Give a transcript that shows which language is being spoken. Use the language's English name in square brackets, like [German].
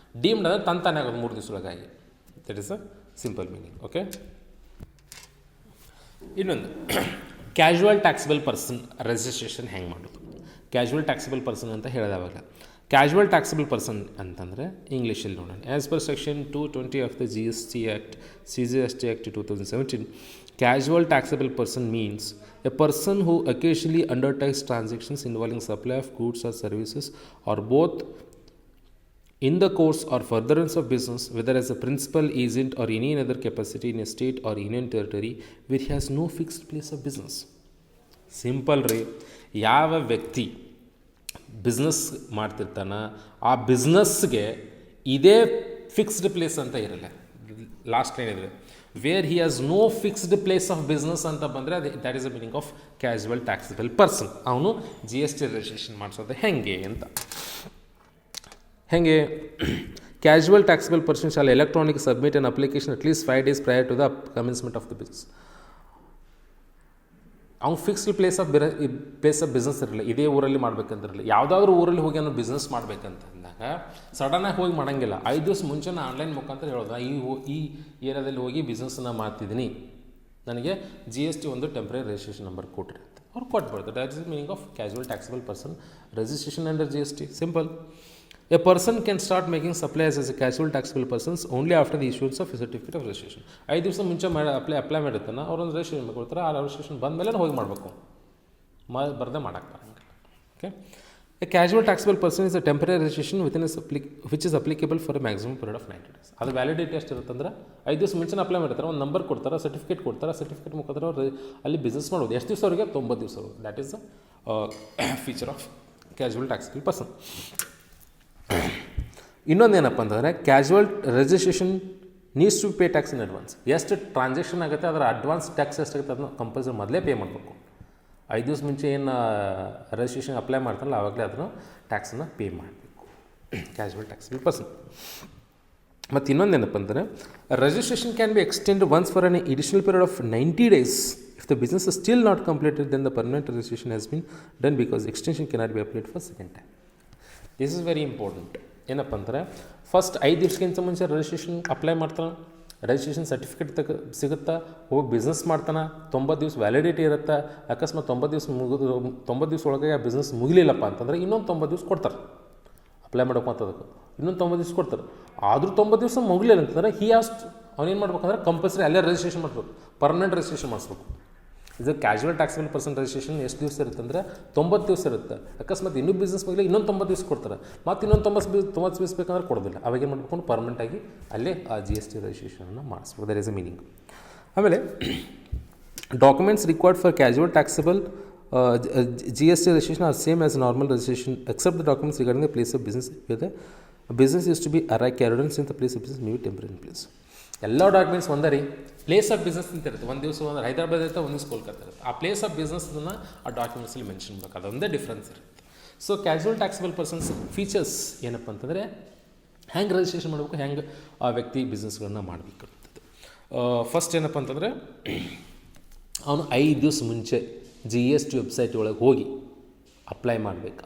[Kannada] Deemed ಅಂದರೆ ತಾನೇ ಆಗೋದು 3 ದಿವಸ ಒಳಗಾಗಿ. [English] That is a simple meaning. [Kannada] Okay, ಇನ್ನೊಂದು ಕ್ಯಾಶುವಲ್ ಟ್ಯಾಕ್ಸಬಲ್ ಪರ್ಸನ್ ರಿಜಿಸ್ಟ್ರೇಷನ್ ಹೆಂಗೆ ಮಾಡೋದು. ಕ್ಯಾಶುವಲ್ ಟ್ಯಾಕ್ಸಬಲ್ ಪರ್ಸನ್ ಅಂತ ಹೇಳಿದವಾಗ ಕ್ಯಾಶುವಲ್ ಟ್ಯಾಕ್ಸಬಲ್ ಪರ್ಸನ್ ಅಂತಂದರೆ ಇಂಗ್ಲೀಷಲ್ಲಿ ನೋಡೋಣ. [English] As per section 220 of the GST act, CGST act 2017, casual taxable person means a person who occasionally undertakes transactions involving supply of goods or services or both in the course or furtherance of business, whether as a principal, agent or any other capacity in a state or union territory which has no fixed place of business. [Kannada] Simple ರೀ. ಯಾವ ವ್ಯಕ್ತಿ business ಮಾಡ್ತಿರ್ತಾನೆ ಆ ಬಿಸ್ನೆಸ್ಗೆ ಇದೇ fixed place ಅಂತ ಇರಲ್ಲ. Last ಏನಿದ್ರೆ [English] where he has no fixed place of business [Kannada] ಅಂತ ಬಂದರೆ [English] That is the meaning of casual taxable person. [Kannada] ಅವನು GST ರಿಜಿಸ್ಟ್ರೇಷನ್ ಮಾಡಿಸೋದು ಹೆಂಗೆ ಅಂತ. ಹೆಂಗೆ [English] Casual taxable person shall electronic submit an application at least 5 days prior to the commencement of the business. [Kannada] ಅವ್ನು fixed place of business ಇರಲಿಲ್ಲ, ಇದೇ ಊರಲ್ಲಿ ಮಾಡ್ಬೇಕಂತಿರಲಿಲ್ಲ. ಯಾವುದಾದ್ರೂ ಊರಲ್ಲಿ ಹೋಗಿ ಅನ್ನೋ ಬಿಸ್ನೆಸ್ ಮಾಡ್ಬೇಕಂತ ಅಂದಾಗ ಸಡನ್ನಾಗಿ ಹೋಗಿ ಮಾಡೋಂಗಿಲ್ಲ. 5 ದಿವಸ ಮುಂಚೆ ಆನ್ಲೈನ್ ಮುಖಾಂತರ ಹೇಳೋದು, ಈ ಏರಿಯಾದಲ್ಲಿ ಹೋಗಿ ಬಿಸ್ನೆಸ್ಸನ್ನು ಮಾಡ್ತಿದ್ದೀನಿ, ನನಗೆ GST ಒಂದು ಟೆಂಪ್ರರಿ ರಿಜಿಸ್ಟ್ರೇಷನ್ ನಂಬರ್ ಕೊಟ್ರಿ ಅಂತ ಅವ್ರು ಕೊಟ್ಬಿಡ್ತಾರೆ. [English] That is the meaning of casual taxable person registration under GST. [Kannada] Simple. [English] A person can start making supplies as a casual taxable persons only after the issuance of a certificate of registration. [Kannada] 5 ದಿವಸ ಮುಂಚೆ apply ಮಾಡಿರ್ತಾನೆ, ಅವ್ರೊಂದು registration ಕೊಡ್ತಾರೆ. ಆ registration ಬಂದ ಮೇಲೆ ಹೋಗಿ ಮಾಡಬೇಕು, ಬರದೆ ಮಾಡೋಕ್ಕೆ ಬರೋಂಗಿಲ್ಲ. [English] Okay, a casual taxable person is a temporary registration which is applicable for a maximum period of 90 days. [Kannada] ಅದು ವ್ಯಾಲಿಡಿಟಿ ಎಷ್ಟು ಇರುತ್ತಂದ್ರೆ 5 ದಿವಸ ಮುಂಚೆ ಅಪ್ಲೈ ಮಾಡಿರ್ತಾರೆ, ಒಂದು ನಂಬರ್ ಕೊಡ್ತಾರೆ, ಸರ್ಟಿಫಿಕೇಟ್ ಕೊಡ್ತಾರೆ, ಸರ್ಟಿಫಿಕೇಟ್ ಮುಖಾಂತರ ಅವ್ರು ಅಲ್ಲಿ ಬಿಸ್ನೆಸ್ ಮಾಡೋದು. ಎಷ್ಟು ದಿವಸವರೆಗೆ? 90 ದಿವಸವರೆಗೆ. [English] That is the feature of casual taxable person. [Kannada] ಇನ್ನೊಂದೇನಪ್ಪ ಅಂತಂದರೆ [English] Casual registration needs to pay tax in advance. [Kannada] ಎಷ್ಟು ಟ್ರಾನ್ಸಾಕ್ಷನ್ ಆಗುತ್ತೆ ಅದರ ಅಡ್ವಾನ್ಸ್ ಟ್ಯಾಕ್ಸ್ ಎಷ್ಟಾಗುತ್ತೆ ಅದನ್ನು ಕಂಪಲ್ಸರಿ ಮೊದಲೇ ಪೇ ಮಾಡಬೇಕು. 5 ದಿವಸ ಮುಂಚೆ ಏನು ರಿಜಿಸ್ಟ್ರೇಷನ್ ಅಪ್ಲೈ ಮಾಡ್ತಾರಲ್ಲ ಆವಾಗಲೇ ಅದನ್ನು ಟ್ಯಾಕ್ಸನ್ನು ಪೇ ಮಾಡಬೇಕು, ಕ್ಯಾಶುವಲ್ ಟ್ಯಾಕ್ಸಬಲ್ ಪರ್ಸನ್. ಮತ್ತು ಇನ್ನೊಂದೇನಪ್ಪ ಅಂದರೆ [English] Registration can be extend once for an additional period of 90 days. If the business is still not completed, then the permanent registration has been done because extension cannot be applied for second time. This is very important. [Kannada] ಏನಪ್ಪ ಅಂದರೆ first 5 ದಿವಸಕ್ಕಿಂತ ಮುಂಚೆ registration apply ಮಾಡ್ತಾನೆ, registration certificate ಸಿಗುತ್ತಾ, ಹೋಗಿ business ಮಾಡ್ತಾನೆ, 90 ದಿವಸ validity ಇರುತ್ತೆ. ಅಕಸ್ಮಾತ್ 90 ದಿವಸ ಒಳಗೆ ಆ ಬಿಸ್ನೆಸ್ ಮುಗಿಲಿಲ್ಲಪ್ಪ ಅಂತಂದರೆ ಇನ್ನೊಂದು 90 ದಿವಸ ಕೊಡ್ತಾರೆ ಅಪ್ಲೈ ಮಾಡೋಕೆ. ಮತ್ತು ಅದಕ್ಕೆ ಇನ್ನೊಂದು 90 ದಿವಸ ಕೊಡ್ತಾರೆ. ಆದರೂ 90 ದಿವಸ ಮುಗಿಲಿಲ್ಲ ಅಂತಂದರೆ ಅವನೇನು ಮಾಡ್ಬೇಕಂದ್ರೆ ಕಂಪಲ್ಸರಿ ಅಲ್ಲೇ ರಿಜಿಸ್ಟ್ರೇಷನ್ ಮಾಡಬೇಕು, ಪರ್ಮನೆಂಟ್ ರಿಜಿಸ್ಟ್ರೇಷನ್ ಮಾಡಿಸ್ಬೇಕು. ಇದು ಕ್ಯಾಶುವಲ್ ಟ್ಯಾಕ್ಸಬಲ್ ಪರ್ಸನ್ ರಿಜಿಸ್ಟ್ರೇಷನ್ ಎಷ್ಟು ದಿವಸ ಇರುತ್ತೆ ಅಂದರೆ 90 ದಿವಸ ಇರುತ್ತೆ. ಅಕಸ್ಮಾತ್ ಇನ್ನೂ ಬಿಸ್ನೆಸ್ ಬಗ್ಗೆ ಇನ್ನೊಂದು 90 ದಿವಸ ಕೊಡ್ತಾರೆ, ಮತ್ತು ಇನ್ನೊಂದು 90 ದಿವಸ ಬೇಕಂದ್ರೆ ಕೊಡೋದಿಲ್ಲ. ಅವಾಗೇನು ಮಾಡ್ಕೊಂಡು ಪರ್ಮನೆಂಟಾಗಿ ಅಲ್ಲೇ ಆ GST ರಿಜಿಸ್ಟ್ರೇಷನನ್ನು ಮಾಡಿಸ್ಬೇಕು. [English] That is a meaning. ಆಮೇಲೆ documents required for casual taxable GST registration are same as normal registration except the documents regarding the place of business where the business is to be carried on since the place of business may be temporary place. [Kannada] ಎಲ್ಲ documents ಒಂದೇ ರೀ. Place of business ಅಂತ ಇರುತ್ತೆ. ಒಂದು ದಿವಸ ಒಂದು ಹೈದರಾಬಾದ್ ಇರುತ್ತೆ, ಒಂದು ದಿವಸ ಕೋಲ್ಕತ್ತಾ ಇರುತ್ತೆ. ಆ ಪ್ಲೇಸ್ ಆಫ್ ಬಿಸ್ನೆಸ್ನ ಆ ಡಾಕ್ಯುಮೆಂಟ್ಸಲ್ಲಿ ಮೆನ್ಷನ್ ಮಾಡಬೇಕು. ಅದೊಂದೇ ಡಿಫ್ರೆನ್ಸ್ ಇರುತ್ತೆ. So casual taxable persons features ಏನಪ್ಪ ಅಂತಂದರೆ ಹೆಂಗೆ ರಿಜಿಸ್ಟ್ರೇಷನ್ ಮಾಡಬೇಕು, ಹೆಂಗೆ ಆ ವ್ಯಕ್ತಿ ಬಿಸ್ನೆಸ್ಗಳನ್ನ ಮಾಡಬೇಕು ಅಂತದ್ದು. ಫಸ್ಟ್ ಏನಪ್ಪ ಅಂತಂದರೆ ಅವನು 5 ದಿವಸ ಮುಂಚೆ GST ವೆಬ್ಸೈಟ್ ಒಳಗೆ ಹೋಗಿ ಅಪ್ಲೈ ಮಾಡಬೇಕು.